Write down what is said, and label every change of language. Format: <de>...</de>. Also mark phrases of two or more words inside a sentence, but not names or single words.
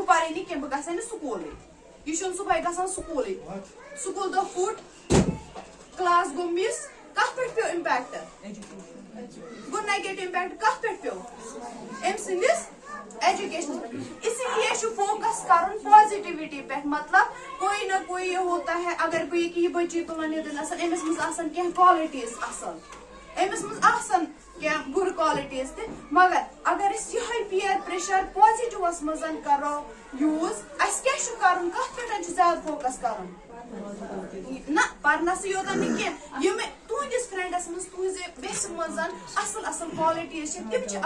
<ks>پرے نہٕ کینٛہہ بہٕ گژھے نہٕ سکوٗلٕے یہِ چھُنہٕ صبحٲے گژھان سکوٗلٕے سکوٗل دۄہ پھُٹ کلاس گوٚو مِس کتھ پٮ۪ٹھ پیوٚو امپیکٹ گوٚو</ks> <en>negative impact</en> <ks>کتھ پٮ۪ٹھ پیوٚو أمۍ سٕنٛدِس ایجوکیشنس پٮ۪ٹھ</ks> <ur>اسی لیے</ur> <ks>چھُ فوکس کرُن پازِٹِوِٹی پٮ۪ٹھ مطلب</ks> <ur>کوئی نہ کوئی ہوتا ہے</ur> <ks>اگر بہٕ یہِ کہِ یہِ بچی تُلن ییٚتٮ۪ن آسان أمِس منٛز آسان کینٛہہ کالٹیٖز اصٕل أمِس منٛز آسان کینٛہہ بُرٕ کالٹیٖز تہِ مگر اگر أسۍ یِہوے</ks> <en>peer pressure</en> <ks>پازِٹِوس منٛز کرو یوٗز اسہِ کیٛاہ چھُ کرُن کتھ پٮ۪ٹھ چھُ زیادٕ فوکس کرُن نہ پرنسٕے یوتن نہٕ کینٛہہ یِم تُہنٛدِس فرینڈس منٛز تُہنٛزِ ویسہِ منٛز اصٕل کالٹیٖز چھِ تِم چھِ</ks>